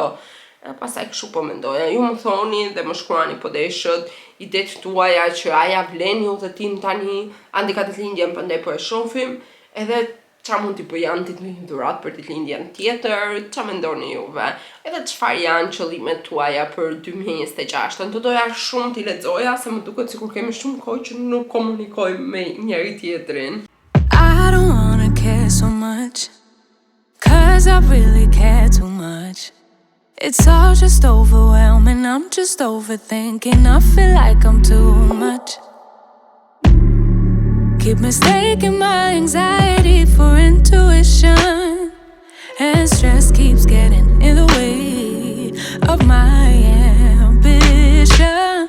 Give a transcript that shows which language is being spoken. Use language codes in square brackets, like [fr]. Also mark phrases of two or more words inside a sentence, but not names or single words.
[sq] Pastaj kështu po mendoja. Ju më thoni dhe më shkruani po deshët idetë tuaja që aja vlen një udhëtim tani, andi ka ditëlindjen prandaj po e shohim, edhe çfarë mund t'i bëj Andit me një dhuratë për ditëlindjen tjetër, çfarë mendoni juve? Edhe çfarë janë qëllimet tuaja për 2026-ën? Do doja shumë t'i lexoja se më duket sikur kemi shumë kohë që nuk komunikojmë me njëri tjetrin. [en] I don't wanna care so much, 'cause I really care too much. It's all just overwhelming, I'm just overthinking, I feel like I'm too much. Keep mistaking my anxiety for intuition, and stress keeps getting in the way of my ambition.